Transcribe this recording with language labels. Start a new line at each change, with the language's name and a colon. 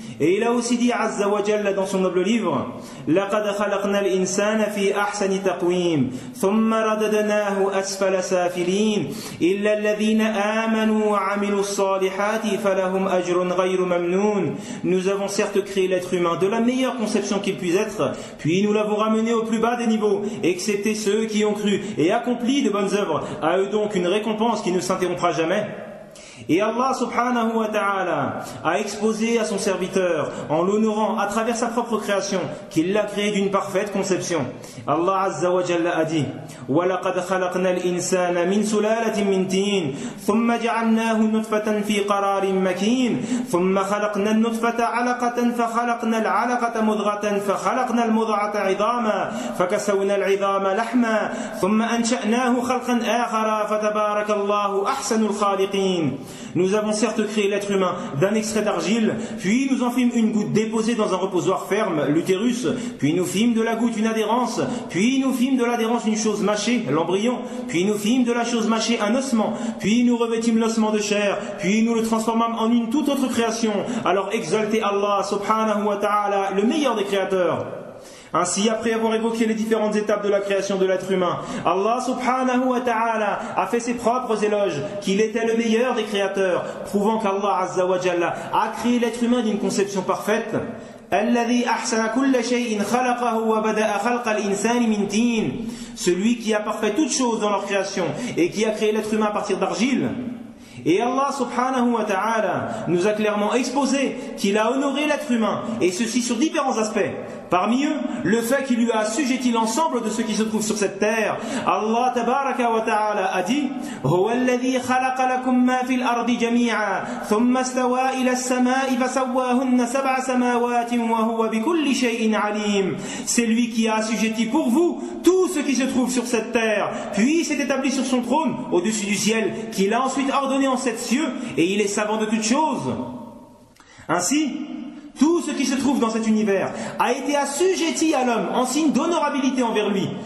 French: Et il a aussi dit, Azza wa Jalla, dans son noble livre, «
Arabic: لَقَدْ خَلَقْنَا الْإِنسَانَ فِي أَحْسَنِ تَقْوِيمٍ ثُمَّ رَدَدَنَاهُ أَسْفَلَ سَافِلِينَ إِلَّا الَّذِينَ آمَنُوا وَعَمِلُوا الصَّالِحَاتِ فَلَهُمْ أَجْرٌ غَيْرُ مَمْنُونَ
French: » Nous avons certes créé l'être humain de la meilleure conception qu'il puisse être, puis nous l'avons ramené au plus bas des niveaux, excepté ceux qui ont cru et accompli de bonnes œuvres. À eux donc une récompense qui ne s'interrompra jamais. Et Allah subhanahu wa ta'ala a exposé à son serviteur, en l'honorant à travers sa propre création, qu'il l'a créé d'une parfaite conception. Allah azza wa jalla a dit,
Arabic: وَلَقَدْ خَلَقْنَا الْإِنسَانَ مِنْ سُلَالَةٍ مِنْ تِينٍ ثُمَّ جَعَلْنَاهُ نُطْفَةً فِي قَرَارٍ مَكِينٍ ثُمَّ خَلَقْنَا النُّطْفَةَ عَلَقَةً فَخَلَقْنَا الْعَلَقَةَ مُضْغَةً فَخَلَقْنَا الْمُضْغَةَ عِظَامًا فَكَسَوْنَا الْعِظَامَ لَحْمًا ثُمَّ أَنْشَأْنَاهُ خَلْقًا آخَرَ فَتَبَارَكَ اللَّهُ أَحْسَنُ الْخَالِقِينَ.
French: Nous avons certes créé l'être humain d'un extrait d'argile, puis nous en fîmes une goutte déposée dans un reposoir ferme, l'utérus, puis nous fîmes de la goutte une adhérence, puis nous fîmes de l'adhérence une chose mâchée, l'embryon, puis nous fîmes de la chose mâchée un ossement, puis nous revêtîmes l'ossement de chair, puis nous le transformâmes en une toute autre création. Alors exaltez Allah subhanahu wa ta'ala, le meilleur des créateurs. Ainsi, après avoir évoqué les différentes étapes de la création de l'être humain, Allah subhanahu wa ta'ala a fait ses propres éloges, qu'il était le meilleur des créateurs, prouvant qu'Allah azza wa jalla a créé l'être humain d'une conception parfaite.
Arabic: الذي أحسن كل شيء خلقه وبدأ خلق الإنسان من تين.
French: Celui qui a parfait toutes choses dans leur création et qui a créé l'être humain à partir d'argile. Et Allah subhanahu wa ta'ala nous a clairement exposé qu'il a honoré l'être humain, et ceci sur différents aspects. Parmi eux, le fait qu'il lui a assujetti l'ensemble de ceux qui se trouvent sur cette terre. Allah tabaraka wa ta'ala a dit,
Arabic: هُوَ الَّذِي خَلَقَ لَكُمْ مَا فِي الْأَرْضِ جَمِيعًا ثُمَّ اسْتَوَى إِلَى السَّمَاءِ فَسَوَّاهُنَّ سَبْعَ سَمَاوَاتٍ وَهُوَ بِكُلِّ شَيْءٍ عَلِيمٍ.
French: C'est lui qui a assujetti pour vous tout ce qui se trouve sur cette terre, puis s'est établi sur son trône au-dessus du ciel, qu'il a ensuite ordonné en sept cieux, et il est savant de toutes choses. Ainsi, tout ce qui se trouve dans cet univers a été assujetti à l'homme en signe d'honorabilité envers lui.